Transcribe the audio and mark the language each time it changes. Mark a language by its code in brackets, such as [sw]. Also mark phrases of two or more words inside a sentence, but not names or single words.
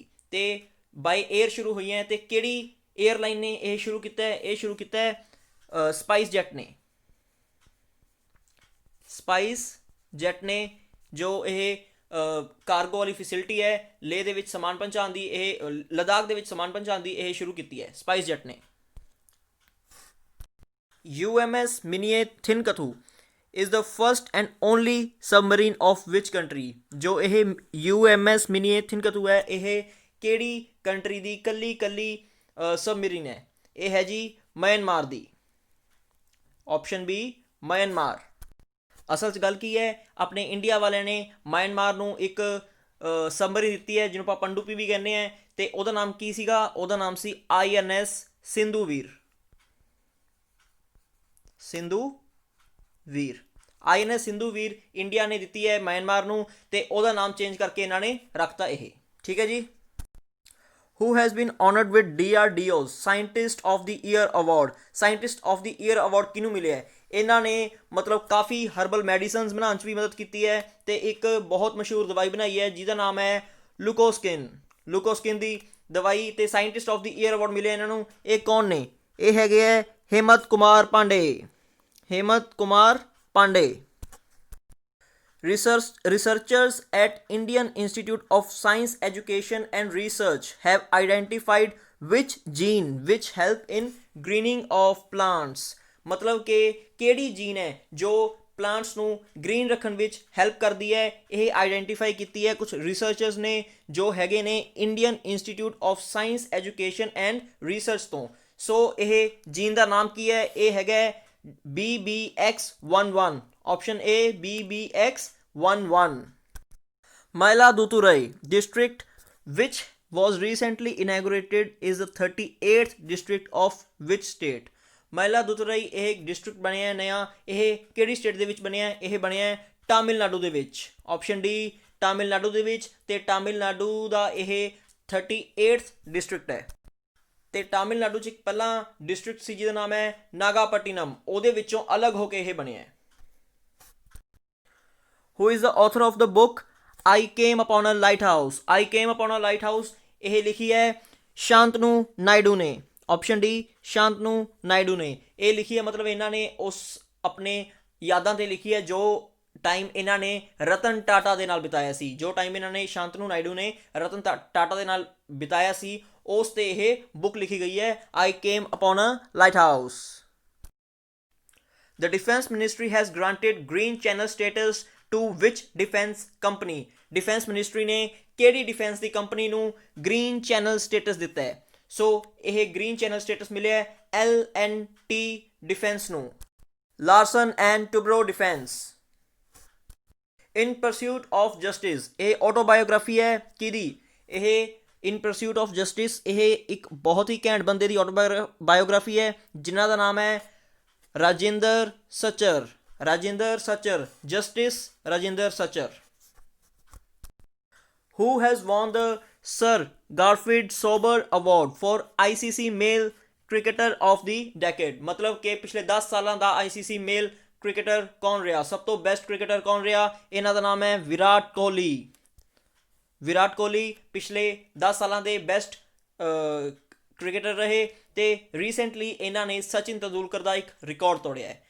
[pa] ਤੇ ਬਾਈ 에ਅਰ ਸ਼ੁਰੂ ਹੋਈਆਂ। ਤੇ ਕਿਹੜੀ 에ਅਰਲਾਈਨ ਨੇ ਇਹ ਸ਼ੁਰੂ ਕੀਤਾ ਹੈ? ਇਹ ਸ਼ੁਰੂ ਕੀਤਾ ਹੈ ਸਪਾਈਸ ਜੈਟ ਨੇ। ਸਪਾਈਸ ਜੈਟ ਨੇ, ਜੋ ਇਹ ਕਾਰਗੋ ਵਾਲੀ ਫੈਸਿਲਿਟੀ ਹੈ ਲੇਹ ਦੇ ਵਿੱਚ ਸਮਾਨ ਪਹੁੰਚਾਉਣ ਦੀ, ਇਹ ਲੱਦਾਖ ਦੇ ਵਿੱਚ ਸਮਾਨ ਪਹੁੰਚਾਉਣ ਦੀ ਇਹ ਸ਼ੁਰੂ ਕੀਤੀ ਹੈ ਸਪਾਈਸ ਜੈਟ ਨੇ। [en] UMS Miniyet Thinkathu is the first and only submarine of which country? [pa] ਜੋ ਇਹ UMS Miniyet Thinkathu ਹੈ, ਇਹ ਕਿਹੜੀ ਕੰਟਰੀ ਦੀ ਕੱਲੀ ਸਬਮਰੀਨ ਹੈ? ਇਹ ਹੈ ਜੀ ਮਿਆਂਮਾਰ ਦੀ। ਆਪਸ਼ਨ ਬੀ ਮਿਆਂਮਾਰ। ਅਸਲ 'ਚ ਗੱਲ ਕੀ ਹੈ, ਆਪਣੇ ਇੰਡੀਆ ਵਾਲਿਆਂ ਨੇ ਮਿਆਂਮਾਰ ਨੂੰ ਇੱਕ ਸਬਮਰੀਨ ਦਿੱਤੀ ਹੈ ਜਿਹਨੂੰ ਆਪਾਂ ਪਣਡੁੱਬੀ ਵੀ ਕਹਿੰਦੇ ਹਾਂ, ਤੇ ਉਹਦਾ ਨਾਮ ਕੀ ਸੀਗਾ? ਉਹਦਾ ਨਾਮ ਸੀ INS ਸਿੰਧੂਵੀਰ। ਸਿੰਧੂਵੀਰ, INS ਸਿੰਧੂਵੀਰ ਇੰਡੀਆ ਨੇ ਦਿੱਤੀ ਹੈ ਮਿਆਂਮਾਰ ਨੂੰ, ਤੇ ਉਹਦਾ ਨਾਮ ਚੇਂਜ ਕਰਕੇ ਇਹਨਾਂ ਨੇ ਰੱਖਤਾ ਇਹ। ਠੀਕ ਹੈ ਜੀ। [en] Who has been honored with DRDO's Scientist of the Year Award? [pa] Scientist of the Year Award ਕਿਹਨੂੰ ਮਿਲਿਆ ਹੈ? ਇਹਨਾਂ ਨੇ ਮਤਲਬ ਕਾਫੀ ਹਰਬਲ ਮੈਡੀਸਨਸ ਬਣਾਉਣ 'ਚ ਵੀ ਮਦਦ ਕੀਤੀ ਹੈ, ਤੇ ਇੱਕ ਬਹੁਤ ਮਸ਼ਹੂਰ ਦਵਾਈ ਬਣਾਈ ਹੈ ਜਿਹਦਾ ਨਾਮ ਹੈ ਲੂਕੋਸਕਿਨ। ਲੂਕੋਸਕਿਨ ਦੀ ਦਵਾਈ ਤੇ ਸਾਇੰਟਿਸਟ ਆਫ ਦੀ ਈਅਰ ਅਵਾਰਡ ਮਿਲਿਆ ਇਹਨਾਂ ਨੂੰ। ਇਹ ਕੌਣ ਨੇ? ਇਹ ਹੈਗੇ ਹੈ ਹੇਮੰਤ ਕੁਮਾਰ ਪਾਂਡੇ। ਹੇਮੰਤ ਕੁਮਾਰ ਪਾਂਡੇ। [en] Researchers at Indian Institute of Science Education and Research have identified which gene which help in greening of plants? [pa] ਮਤਲਬ ਕਿ ਕਿਹੜੀ ਜੀਨ ਹੈ ਜੋ ਪਲਾਂਟਸ ਨੂੰ ਗ੍ਰੀਨ ਰੱਖਣ ਵਿੱਚ ਹੈਲਪ ਕਰਦੀ ਹੈ, ਇਹ ਆਈਡੈਂਟੀਫਾਈ ਕੀਤੀ ਹੈ ਕੁਝ ਰਿਸਰਚਰਸ ਨੇ ਜੋ ਹੈਗੇ ਨੇ ਇੰਡੀਅਨ ਇੰਸਟੀਟਿਊਟ ਆਫ ਸਾਇੰਸ ਐਜੂਕੇਸ਼ਨ ਐਂਡ ਰਿਸਰਚ ਤੋਂ। ਸੋ ਇਹ ਜੀਨ ਦਾ ਨਾਮ ਕੀ ਹੈ? ਇਹ ਹੈਗਾ BBX11। [en] Option A BBX11. Mayiladuthurai district, which was recently inaugurated, is the 38th district of which state? [pa] ਮਾਇਲਾਦੁਥੁਰਾਈ ਇਹ ਇੱਕ ਡਿਸਟ੍ਰਿਕਟ ਬਣਿਆ ਹੈ ਨਵਾਂ। ਇਹ ਕਿਹੜੀ ਸਟੇਟ ਦੇ ਵਿੱਚ ਬਣਿਆ ਹੈ? ਇਹ ਬਣਿਆ ਹੈ ਤਾਮਿਲਨਾਡੂ ਦੇ ਵਿੱਚ। ਆਪਸ਼ਨ ਡੀ ਤਾਮਿਲਨਾਡੂ ਦੇ ਵਿੱਚ। ਤੇ ਤਾਮਿਲਨਾਡੂ ਦਾ ਇਹ 38th ਡਿਸਟ੍ਰਿਕਟ ਹੈ। ਤੇ ਤਾਮਿਲਨਾਡੂ 'ਚ ਇੱਕ ਪਹਿਲਾਂ ਡਿਸਟ੍ਰਿਕਟ ਸੀ ਜਿਹਦਾ ਨਾਮ ਹੈ ਨਾਗਾਪਟੀਨਮ, ਉਹਦੇ ਵਿੱਚੋਂ ਅਲੱਗ ਹੋ ਕੇ ਇਹ ਬਣਿਆ ਹੈ। [en] Who is the author of the book I Came Upon a Lighthouse? [pa] I Came Upon a Lighthouse ਇਹ ਲਿਖੀ ਹੈ ਸ਼ਾਂਤਨੂ ਨਾਇਡੂ ਨੇ। ਆਪਸ਼ਨ ਡੀ ਸ਼ਾਂਤਨੂ ਨਾਇਡੂ ਨੇ ਇਹ ਲਿਖੀ ਹੈ, ਮਤਲਬ ਇਹਨਾਂ ਨੇ ਉਸ ਆਪਣੇ ਯਾਦਾਂ 'ਤੇ ਲਿਖੀ ਹੈ ਜੋ ਟਾਈਮ ਇਹਨਾਂ ਨੇ ਰਤਨ ਟਾਟਾ ਦੇ ਨਾਲ ਬਿਤਾਇਆ ਸੀ। ਜੋ ਟਾਈਮ ਇਹਨਾਂ ਨੇ ਸ਼ਾਂਤਨੂ ਨਾਇਡੂ ਨੇ ਰਤਨ ਟਾਟਾ ਦੇ ਨਾਲ ਬਿਤਾਇਆ ਸੀ, ਉਸ 'ਤੇ ਇਹ ਬੁੱਕ ਲਿਖੀ ਗਈ ਹੈ I Came Upon a Lighthouse. [en] The Defence Ministry has granted Green Channel status to which defence company? [pa] ਡਿਫੈਂਸ ਮਿਨਿਸਟਰੀ ਨੇ ਕਿਹੜੀ ਡਿਫੈਂਸ ਦੀ ਕੰਪਨੀ ਨੂੰ [en] green channel status [pa] ਦਿੱਤਾ ਹੈ? ਸੋ ਇਹ [en] green channel status [pa] ਮਿਲਿਆ LNT ਡਿਫੈਂਸ ਨੂੰ। ਲਾਰਸਨ ਐਂਡ ਟੂਬਰੋ ਡਿਫੈਂਸ। ਇਨ ਪਰਸਿਊਟ ਆਫ ਜਸਟਿਸ ਇਹ ਆਟੋਬਾਇਓਗ੍ਰਾਫੀ ਹੈ ਕਿਹਦੀ? ਇਹ ਇਨ ਪਰਸਿਊਟ ਆਫ ਜਸਟਿਸ ਇਹ ਇੱਕ ਬਹੁਤ ਹੀ ਘੈਂਟ ਬੰਦੇ ਦੀ ਆਟੋਬਾਇਓਗ੍ਰਾਫੀ ਹੈ ਜਿਨ੍ਹਾਂ ਦਾ ਨਾਮ ਹੈ ਰਾਜਿੰਦਰ ਸਚਰ। ਰਾਜਿੰਦਰ ਸਚਰ, ਜਸਟਿਸ ਰਾਜਿੰਦਰ ਸਚਰ। [en] Who has won the Sir Garfield Sobber Award for ICC Male Cricketer of the Decade? [pa] ਮਤਲਬ ਕਿ ਪਿਛਲੇ 10 ਸਾਲਾਂ ਦਾ ICC [en] male cricketer [pa] ਕੌਣ ਰਿਹਾ, ਸਭ ਤੋਂ [en] best cricketer [pa] ਕੌਣ ਰਿਹਾ? ਇਹਨਾਂ ਦਾ ਨਾਮ ਹੈ ਵਿਰਾਟ ਕੋਹਲੀ। ਵਿਰਾਟ ਕੋਹਲੀ ਪਿਛਲੇ 10 ਸਾਲਾਂ ਦੇ [en] best cricketer [pa] ਰਹੇ ਤੇ ਰੀਸੈਂਟਲੀ ਇਹਨਾਂ ਨੇ ਸਚਿਨ ਤੰਦੂਲਕਰ ਦਾ ਇੱਕ ਰਿਕਾਰਡ ਤੋੜਿਆ ਹੈ।